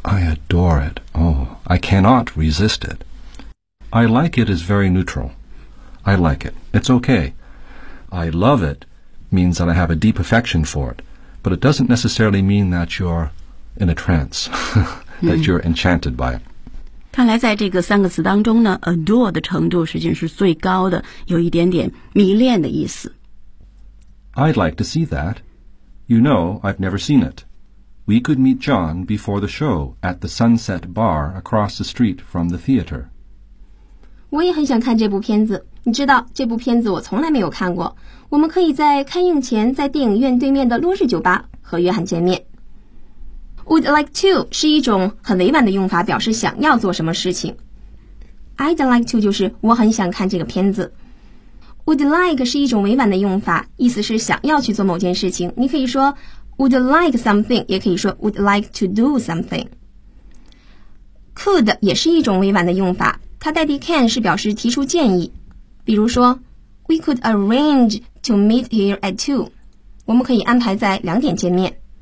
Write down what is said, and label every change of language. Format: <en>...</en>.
<en>I adore it. Oh, I cannot resist it. I like it is very neutral. I like it. It's okay. I love it. Means that I have a deep affection for it, but it doesn't necessarily mean that you're in a trance, that you're enchanted by it.</en> <zh>看来在这个三个词当中呢 ，adore 的程度实际上是最高的，有一点点迷恋的意思。</zh> <en>I'd like to see that. You know, I've never seen it. We could meet John before the show at the Sunset Bar across the street from the theater.</en> <zh>我也很想看这部片子。你知道这部片子我从来没有看过。我们可以在开映前在电影院对面的落日酒吧和约翰见面。 Would like to 是一种很委婉的用法，表示想要做什么事情。 I'd like to 就是我很想看这个片子。Would like 是一种委婉的用法，意思是想要去做某件事情。你可以说 would like something， 也可以说 would like to do something。 Could 也是一种委婉的用法，它代替 can 是表示提出建议。比如说</zh> <en>，We could arrange to meet here at 2.</en> <zh>我们可以安排在2点见面。</zh>